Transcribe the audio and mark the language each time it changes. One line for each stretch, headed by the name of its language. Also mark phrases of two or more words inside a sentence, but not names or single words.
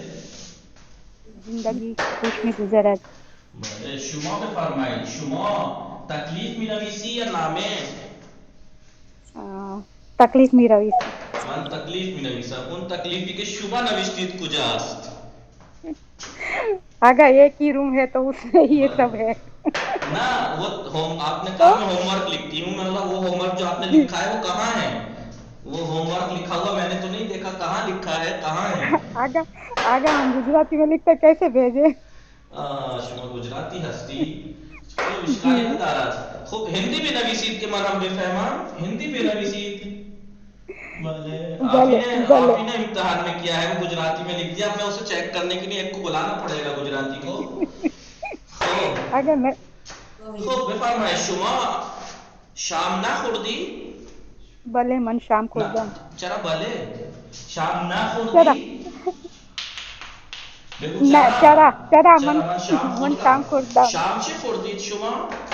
Persian: زندگی خوش میگذرد. بله شما بفرمایید شما تکلیف می نویسی یا نامه؟ تکلیف می رویست. من تکلیف می نویسم. اون تکلیفی که شما نوشتید کجاست؟
Urdu: اگر ایک ہی روم ہے تو اس میں یہ سب ہے. نہ وہ آپ نے کہا میں
English: home work
Urdu: لکھتی ہوں. مطلب وہ
English: home work
Urdu: جو آپ نے لکھا ہے وہ کہاں ہے؟ وہ
English: home work
Urdu: لکھا ہوا میں نے تو نہیں دیکھا. کہاں لکھا ہے؟ کہاں ہے؟ اگر ہم گجراتی میں لکھتے کیسے بھیجیں؟
Persian: شما گجراتی هستی؟ کوئی اشکالی ندارد. خب هندی بنویسید که من هم بفهمم. هندی بنویسید.
Urdu: بله آپ نے امتحان میں کیا ہے وہ گجراتی میں لکھ دیا. میں اسے چیک کرنے کے لیے ایک کو بلانا پڑے گا گجراتی کو. اگر میں
Persian: خب بفرمایید شما شام نخوردی؟ بله من شام خوردم. چرا بله؟ شام نخوردی؟ نه چرا من شام خوردم. شام چه خوردید شما؟